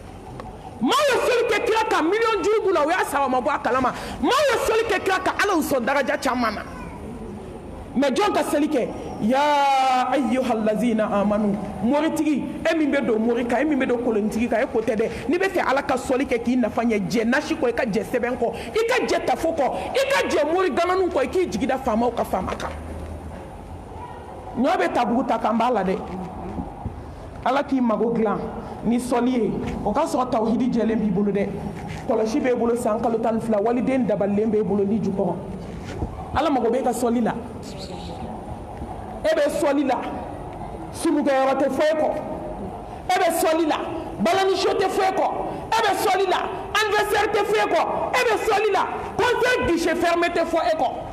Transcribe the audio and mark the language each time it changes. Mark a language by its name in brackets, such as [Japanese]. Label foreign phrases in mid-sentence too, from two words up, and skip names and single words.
[Bambara] ye soli kɛ kira ka miliyɔn juru b'u la o y'a sara ma bɔ a kalama maa ye soli kɛ kira ka ala y'u sɔn daraja caman na mais jɔn ka seli kɛ [Arabic] يا أيها الذين آمنوا [Bambara] moritigi e min bɛ don mori kan e min bɛ don kolonitigi kan e ko tɛ dɛ n'i bɛ fɛ ala ka sɔli kɛ k'i nafa ɲɛ jɛ nasi kɔ i ka jɛ sɛbɛn kɔ i ka jɛ tafo kɔ i ka jɛ mori gananu kɔ i k'i jigida faamaw ka faama kan ɲɔ bɛ tabugu ta kan b'a la dɛ ala k'i mago dilan ni sɔli ye o ka sɔrɔ tawhidi jɛlen b'i bolo dɛ kɔlɔsi b'e bolo san kalo 12 waliden dabalilen b'e bolo ni jukɔrɔ ala mago b'e ka sɔli la e bɛ sɔli la sunugɛyɔrɔ tɛ foyi kɔ e bɛ sɔli la balaniso tɛ foyi kɔ e bɛ sɔli la anniversaire tɛ foyi kɔ e bɛ sɔli la [French] concert guichet fermé [Bambara] tɛ fɔ e kɔ